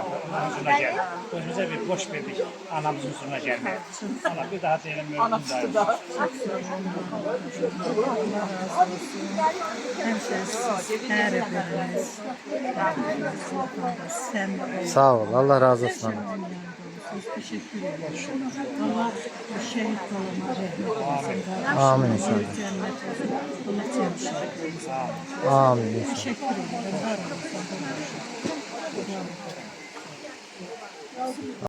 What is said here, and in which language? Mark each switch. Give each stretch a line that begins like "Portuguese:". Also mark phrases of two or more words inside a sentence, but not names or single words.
Azerbaijani: Onların huzuruna gəlir. Özümüzə bir boş verdik anamızın huzuruna gəlməyə. Allah bir daha deyilən mövludun mübarək olsun. Sağ ol. Allah razı olsun.
Turkish: Teşekkür ederim. Allah şehit olana rahmet eylesin. Amin inşallah. Cennet olsun. Allah cemşehitlerimize. Amin inşallah. Teşekkür ederim. Var olun.